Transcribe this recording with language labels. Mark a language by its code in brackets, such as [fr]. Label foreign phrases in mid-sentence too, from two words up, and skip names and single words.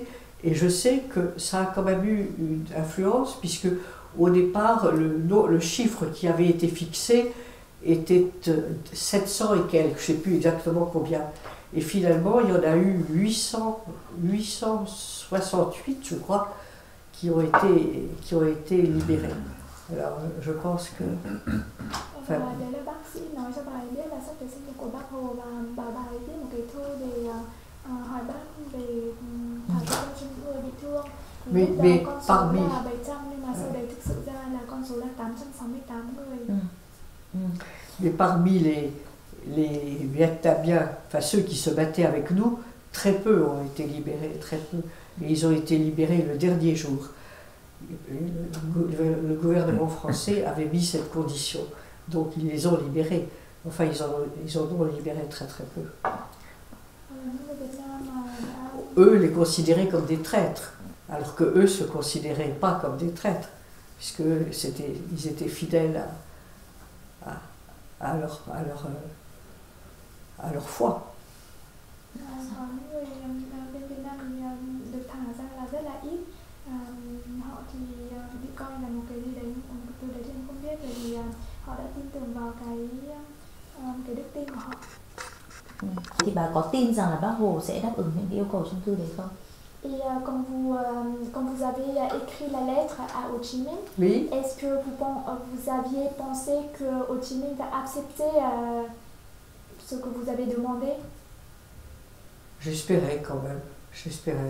[fr] Et je sais que ça a quand même eu une influence, puisque au départ, le chiffre qui avait été fixé était 700 et quelques, je ne sais plus exactement combien. Et finalement, il y en a eu 868, je crois, qui ont été libérés. Alors, je pense que... [vi] Đấy là bác sĩ nói cho bà ấy biết là sắp tới sinh nhật của Bác Hồ và bà ấy viết một cái thư để hỏi bác về thảo luận cho những người bị thương. Thì lúc đó con số là 700 nhưng mà sau đấy thực sự ra là con số là 868 người. [fr] Mais parmi les Vietnamiens, enfin ceux qui se battaient avec nous, très peu ont été libérés, très peu. Et ils ont été libérés le dernier jour. Le gouvernement français avait mis cette condition. Donc ils les ont libérés. Enfin, ils en ont libéré très très peu. Eux les considéraient comme des traîtres, alors que eux se considéraient pas comme des traîtres, puisque ils étaient fidèles à leur foi. [vi] Có người bên Việt Nam thì được thả ra là rất là ít. Họ thì bị coi là một cái gì đấy, từ đấy thì em không biết, bởi vì họ đã tin tưởng vào cái đức tin của họ. Thì bà có tin rằng là Bác Hồ sẽ đáp ứng những cái yêu cầu trong thư đấy không? [fr] Et quand vous avez écrit la lettre à Ho Chi Minh, Oui. est-ce que vous aviez pensé que Ho Chi Minh va accepter ce que vous avez demandé? J'espérais quand même, j'espérais.